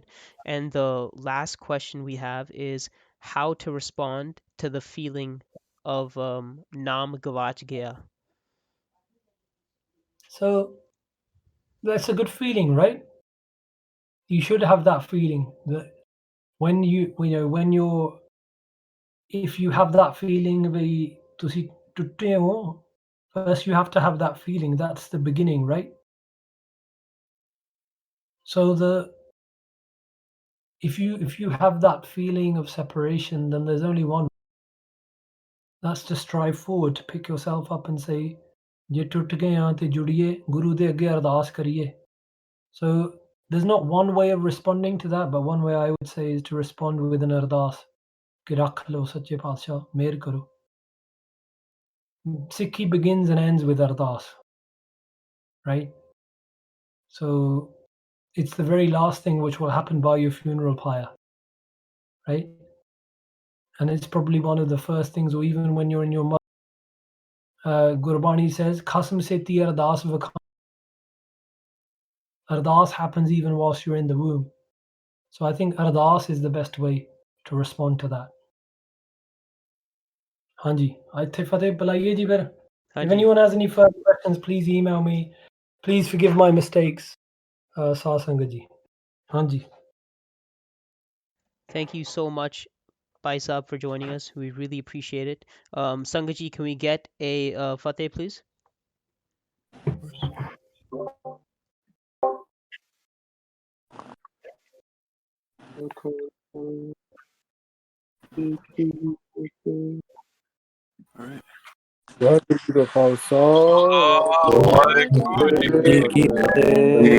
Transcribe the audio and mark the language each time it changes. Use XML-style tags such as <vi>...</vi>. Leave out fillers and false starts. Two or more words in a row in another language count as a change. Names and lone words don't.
<en>And the last question we have is how to respond to the feeling of</en> <pa>ਨਾਮ ਗਵਾਚ ਗਿਆ.</pa> <en>So that's a good feeling, right? You should have that feeling that when if you have that feeling</en> <pa>ਵੀ ਤੁਸੀਂ ਟੁੱਟੇ ਹੋ,</pa> <en>first you have to have that feeling. That's the beginning, right? So if you have that feeling of separation, then there's only one. That's to strive forward, to pick yourself up and say,</en> <pa>ਜੇ ਟੁੱਟ ਗਏ ਹਾਂ ਤੇ ਜੁੜੀਏ, ਗੁਰੂ ਦੇ ਅੱਗੇ ਅਰਦਾਸ ਕਰੀਏ.</pa> <en>So there's not one way of responding to that, but one way I would say is to respond with an ardas.</en> <pa>ਕਿ ਰੱਖ ਲਓ ਸੱਚੇ ਪਾਤਸ਼ਾਹ, ਮਿਹਰ ਕਰੋ.</pa> <en>Sikhi begins and ends with ardas, right? So it's the very last thing which will happen by your funeral pyre, right? And it's probably one of the first things, or even when you're in your mother. Gurbani says,</en> <pa>"ਖਸਮ ਸੇ ਤੀ ਅਰਦਾਸ ਵਖਾ."</pa> <en>Ardas happens even whilst you're in the womb. So I think ardas is the best way to respond to that.</en> <pa>Hanji, ਇੱਥੇ ਫਤਿਹ ਬੁਲਾਈਏ ਜੀ ਫਿਰ.</pa> <en>If</en> <pa>Hanji.</pa> <en>anyone has any further questions, please email me. Please forgive my mistakes, Sasangat ji.</en> <pa>Hanji.</pa> <en>Thank you so much, Paisab, for joining us. We really appreciate it. Sangaji, can we get a Fateh, please?</en> <pa>ਵਾਹਿਗੁਰੂ ਜੀ ਕਾ ਖਾਲਸਾ ਵਾਹਿਗੁਰੂ ਜੀ ਕੀ ਫਤਿਹ।</pa>